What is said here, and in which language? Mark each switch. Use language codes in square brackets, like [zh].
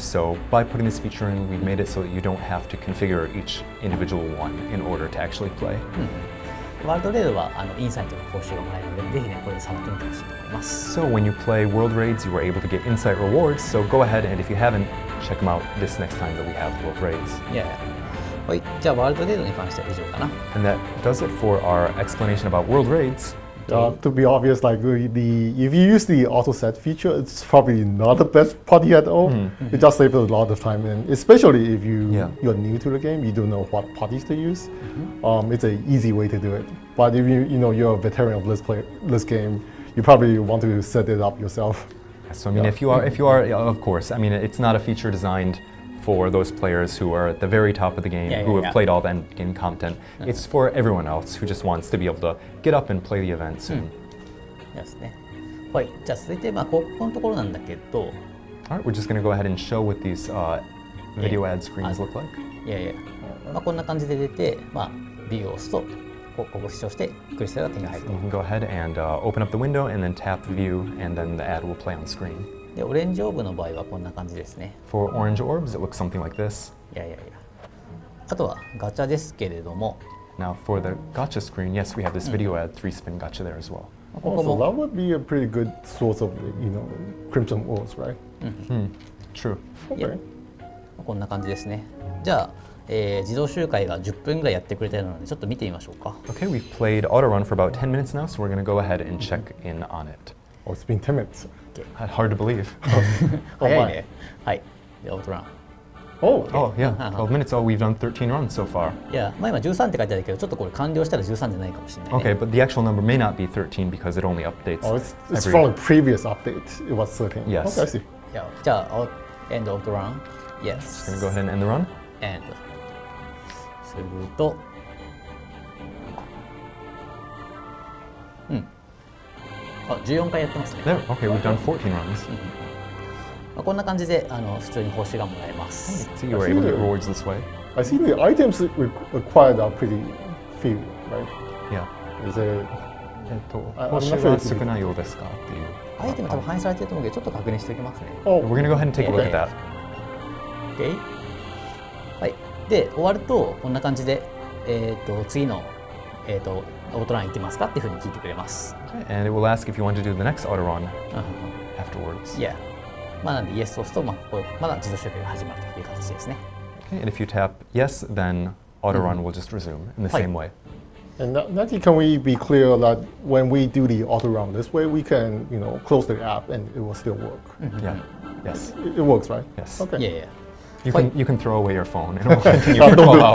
[en] So by putting this feature in, we've made it so that you don't have to configure each individual one in order to actually play. [ja] ワールドレードはインサイトの報酬がもらえるので、ぜひねこれで触ってみてほしいと思います。 [en] So when you play world raids, you are able to get insight rewards. So go ahead and if you haven't, check them out this next time that we have world raids. Yeah. [ja] はい、じゃあワールドレードに関しては以上かな。 [en] And that does it for our explanation about world raids. To be obvious, like if you use the auto set feature, it's probably not the best party at all. It just saves a lot of time, and especially if you're new to the game, you don't know what parties to use. It's an easy way to do it. But if you're a veteran of this game, you probably want to set it up yourself. So I mean, if you are, of course, I mean, it's not a feature designed for those players who are at the very top of the game, who have played all the end game content. It's for everyone else who just wants to be able to get up and play the event soon. [ja] ですね。はい、じゃあ続いてここのところなんだけど。 [en] Alright, we're just going to go ahead and show what these video ad screens look like. [ja] いやいや、こんな感じで出て、ビューを押すとここ視聴してクリスタルが手に入ると。 [en] You can go ahead and open up the window and then tap view, and then the ad will play on screen. [ja] でオレンジオーブの場合はこんな感じですね。 [en] For orange orbs, it looks something like this. [ja] いやいやいや。あとはガチャですけれども。 [en] Now for the gacha screen, yes, we have this video ad 3-spin gacha there as well. So that would be a pretty good source of crimson orbs, right? True. Okay. [ja] こんな感じですね。じゃあ、自動周回が10分ぐらいやってくれてるのでちょっと見てみましょうか。 [en] Okay, we've played auto run for about 10 minutes now, so we're going to go ahead and check in on it. Oh, it's been 10 minutes. Hard to believe. [ja] 早いね。はい。で、オートラン。 [en] Oh, yeah, 12 minutes. Oh, we've done 13 runs so far. [ja] いや、今13って書いてあるけど、ちょっとこれ完了したら13じゃないかもしれない、ね。 [en] Okay, but the actual number may not be 13 because it only updates. Oh, it's from the previous update. It was 13. Yes. Okay, I see. [ja] いや、じゃあ、 [en] end of the run. Yes. Just gonna go ahead and end the run. [ja] And すると、14回やってますね。 [en] There. Okay, we've done 14 runs. [ja] こんな感じで普通に報酬がもらえます。 [en] So you were able to get rewards this way. I see the items required are pretty few, right? Yeah. Is it? [ja] 報酬は少ないようですかっていう。アイテム多分反映されてると思うけど、ちょっと確認しておきますね。 [en] We're gonna go ahead and take a look at that. Okay. はい。 [ja] で、終わるとこんな感じで、次のオートラン行ってますかっていうふうに聞いてくれます。 [en] And it will ask if you want to do the next auto run afterwards. Yeah. [ja] なんで Yes を押すと、ここまだ自動周回が始まるという形ですね。 [en] Okay, and if you tap Yes, then auto run will just resume in the same way. And Knacky, can we be clear that when we do the auto run this way, we can close the app and it will still work? Yeah. Yes. It works, right? Yes. Okay. Yeah. You can throw away your phone and it will continue for 12 hours.